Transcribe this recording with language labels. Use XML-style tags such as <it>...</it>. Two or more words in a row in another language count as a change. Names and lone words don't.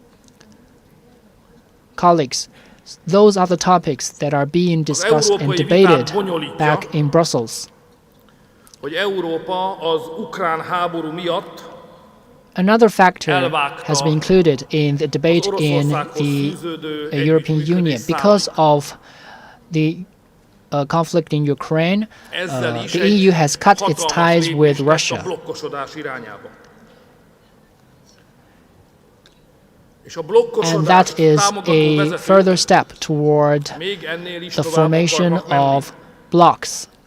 <en>Colleagues, those are the topics that are being discussed and debated back in Brussels.</en> <hu>hogy Európa az ukrán háború miatt</hu> <en>Another factor has been included in the debate in the European Union. Because of the conflict in Ukraine, the EU has cut its ties with Russia. And that is a further step toward the formation of blocs.</en>